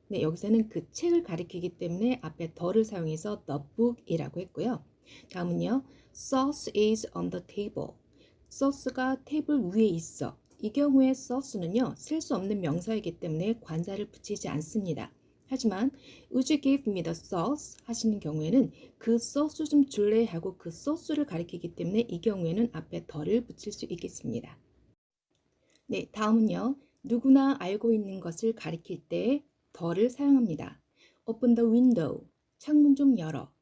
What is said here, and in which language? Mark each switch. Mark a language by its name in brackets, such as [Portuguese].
[Korean] 네, 여기서는 그 책을 가리키기 때문에 앞에 더를 사용해서 [English] the book [Korean] 이라고 했고요. 다음은요. [English] Sauce is on the table. [Korean] 소스가 테이블 위에 있어. 이 경우에 sauce는요. 셀 수 없는 명사이기 때문에 관사를 붙이지 않습니다. [English] 하지만 Would you give me the sauce? [Korean] 하시는 경우에는 그 소스 좀 줄래? 하고 그 소스를 가리키기 때문에 이 경우에는 앞에 더를 붙일 수 있겠습니다. 네, 다음은요. 누구나 알고 있는 것을 가리킬 때 더를 사용합니다. [English] Open the window. [Korean] 창문 좀 열어.